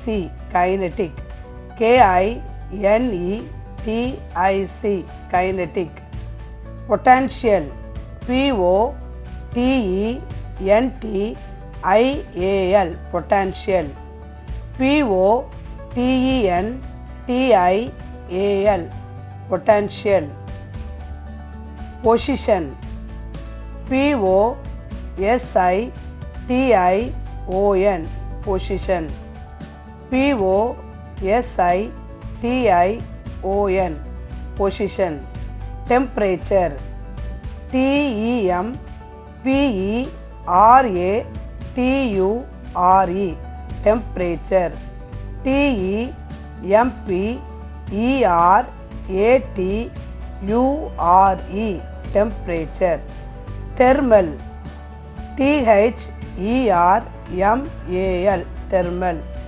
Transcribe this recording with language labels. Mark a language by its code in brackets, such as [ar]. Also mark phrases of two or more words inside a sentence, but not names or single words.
[en] Kinetic. K-I-N-E-T-I-C. Kinetic. Potential. P-O-T-E-N-T-I-A-L. Potential. P-O-T-E-N-T-I-A-L. Potential. Position. P-O-S-I-T-I-O-N. Position. P-O-S-I-T-I-O-N. Position. Temperature. T-E-M-P-E-R-A-T-U-R-E. Temperature. T-E-M-P-E-R-A-T-U-R-E. Temperature. Thermal. T-H-E-R-M-A-L. Thermal.